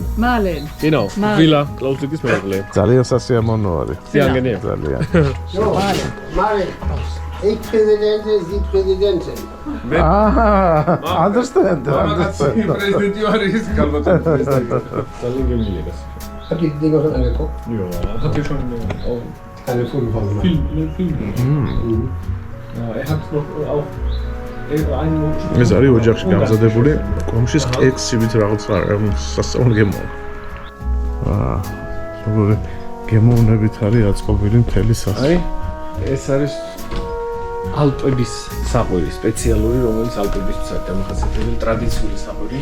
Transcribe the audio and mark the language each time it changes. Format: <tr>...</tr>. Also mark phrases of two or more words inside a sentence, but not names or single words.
<de>Marlen. Genau. Villa, Klausdrückis Merle.</de> <ka>ძალიან სასიამოვნო არის. Ძალიან. ძალიან. Marlen.</ka> <de>Ich Präsidente, Sie Präsidentin. Understand.</de> <ka>პრეზიდენტი არის გალბატონი პრეზიდენტი. ძალიან გემრიელია.</ka> <de>Habt ihr die Dinger schon angeguckt? Ja, hat ihr schon auch Keine Fotophase gemacht. Film. Ja, er hat noch auch</de> <ka>ეს არის ოჯახში გამზადებული კომშის კექსივით რაღაც სასწაული გემო. როგორი გემოვნებით არის აწყობილი მთელი სახე. აი, ეს არის ალპების საყვირი, სპეციალური, რომელიც ალპებისთვის არის დამახასიათებელი ტრადიციული საყვირი.</ka>